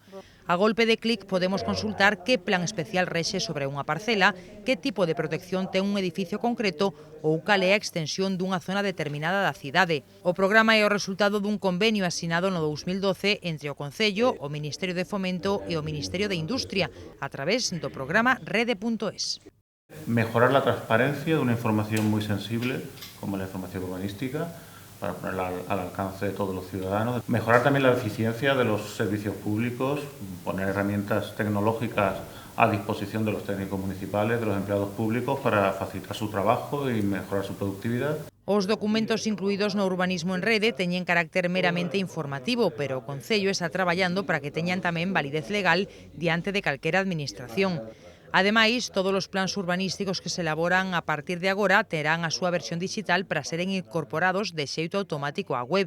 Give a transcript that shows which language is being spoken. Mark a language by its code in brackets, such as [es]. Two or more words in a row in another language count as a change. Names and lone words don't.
[gl] A golpe de clic podemos consultar que plan especial rexe sobre unha parcela, que tipo de protección ten un edificio concreto ou cal é a extensión dunha zona determinada da cidade. O programa é o resultado dun convenio asinado no 2012 entre o Concello, o Ministerio de Fomento e o Ministerio de Industria, a través do programa Rede.es. [es] Mejorar la transparencia de una información muy sensible, como la información urbanística, para ponerla al alcance de todos los ciudadanos. Mejorar también la eficiencia de los servicios públicos, poner herramientas tecnológicas a disposición de los técnicos municipales, de los empleados públicos, para facilitar su trabajo y mejorar su productividad. [gl] Os documentos incluídos no Urbanismo en Rede teñen carácter meramente informativo, pero o Concello está traballando para que teñan tamén validez legal diante de calquera administración. Ademais, todos os plans urbanísticos que se elaboran a partir de agora terán a súa versión digital para seren incorporados de xeito automático á web.